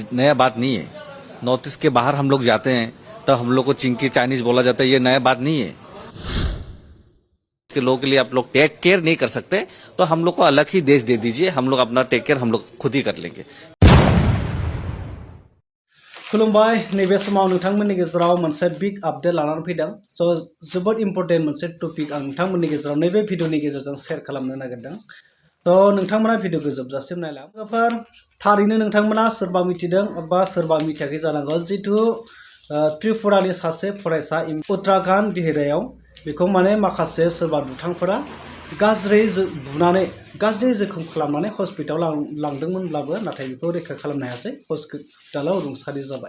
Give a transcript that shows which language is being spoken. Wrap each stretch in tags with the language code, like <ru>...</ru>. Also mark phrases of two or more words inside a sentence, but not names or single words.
<hi>नया बात नहीं है। नॉर्थ ईस्ट के बाहर हम लोग जाते हैं तो हम लोग को</hi> <en>chinky Chinese</en> <hi>बोला जाता है, ये नया बात नहीं है। के लोगों के लिए आप लोग</hi> <en>take care</en> <hi>नहीं कर सकते तो हम लोग को अलग ही देश दे दीजिए, हम लोग अपना</hi> <en>take care</en> <hi>हम लोग खुद ही कर लेंगे।</hi> <brx>खुलुमबाय नैबे समाव नोंथांमोननि गेजेराव मोनसे</brx> <en>big update</en> <brx>लानानै फैदों। स' जोबोद इम्पर्टेन्ट मोनसे टपिक आं नोंथांमोननि गेजेराव नैबे भिडिअनि गेजेरजों शेयार खालामनो नागिरदों। थ' नोंथांमोना भिडिअखौ जोबजासिम नायला। लोगोफोर थारैनो नोंथांमोना सोरबा मिथिदों बा सोरबा मिथियाखै जानांगौ, जिथु त्रिपुरानि सासे फरायसा उत्तराखन्ड दिहिरायाव बेखौ माने माखासे सोरबा दुथांफोरा गाज्रि बुनानै गाज्रि जोखोम खालामनानै हस्पिटालाव लांदोंमोनब्लाबो नाथाय बेखौ रैखा खालामनो हायासै, हस्पिटालाव रुंसारि जाबाय।</brx>